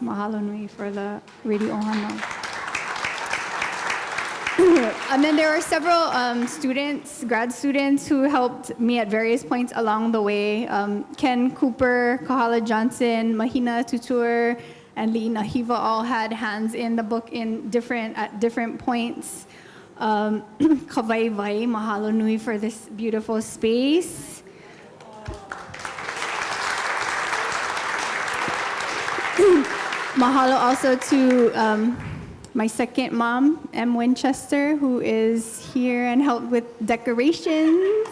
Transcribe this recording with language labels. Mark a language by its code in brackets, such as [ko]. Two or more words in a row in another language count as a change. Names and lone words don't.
[haw] Mahalo nui [en] for the Ridi Ohana. And then there were several grad students who helped me at various points along the way. Ken Cooper, Kahala Johnson, Mahina Tutur, and Liina Hiva all had hands in the book at different points. Waiwai, [haw] mahalo nui [en] for this beautiful space. Mahalo also to my second mom, M. Winchester, who is here and helped with decorations.